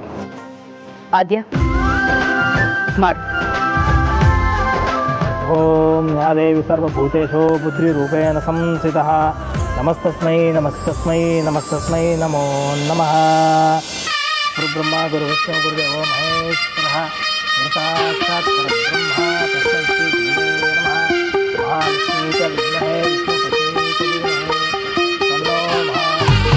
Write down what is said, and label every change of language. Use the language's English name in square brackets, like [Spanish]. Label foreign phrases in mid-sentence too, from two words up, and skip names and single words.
[Kannada] ಆದ್ಯ ಮಾಡು. [Sanskrit] ಓಂ ಯಾ ದೇವಿ ಸರ್ವಭೂತೇಷು ಬುದ್ಧಿರೂಪೇಣ ಸಂಸ್ಥಿತಃ ನಮಸ್ತಸ್ಮೈ ನಮಸ್ತಸ್ಮೈ ನಮಸ್ತಸ್ಮೈ ನಮೋ ನಮಃ. ಗುರುಬ್ರಹ್ಮ ಗುರುವಿಷ್ಣು ಗುರುದೇವೋ ಮಹೇಶ್ವರಃ ಗುರು ಸಾಕ್ಷಾತ್ ಪರಬ್ರಹ್ಮ ತಸ್ಮೈ ಶ್ರೀ ಗುರುವೇ ನಮಃ. ಮಹಾಲಕ್ಷ್ಮೀ ಚ ವಿದ್ಮಹೇ ವಿಷ್ಣುಪತಿೇ ಚ ಧೀಮಹಿ ತನ್ನೋ ಮಹಾಲಕ್ಷ್ಮೀ